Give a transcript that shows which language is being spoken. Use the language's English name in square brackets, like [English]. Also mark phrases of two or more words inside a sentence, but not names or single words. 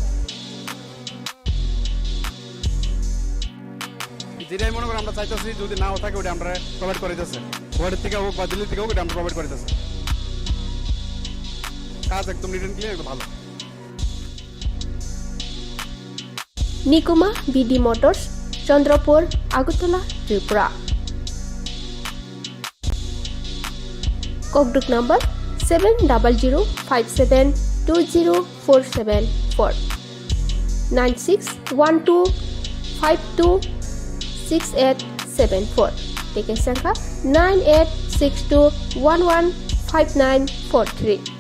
[Bangla] যেটাই মনে করি আমরা চাইতেছি যদি নাও থাকে ওটা আমরা প্রোভাইড করে দিতেছে, ওয়ার্ডের থেকে হোক বা দিল্লি থেকে হোক ওটা আমরা প্রোভাইড করে দিতেছে। কাজ একদম [English] neat and clean, [Bangla] একদম ভালো। Nikuma BD Motors, Chandrapur, Agutala, Tripura. [English] Code number 7005720474 96125268 9862115974 [Kok Borok] tiket sangka [English] 9862115943.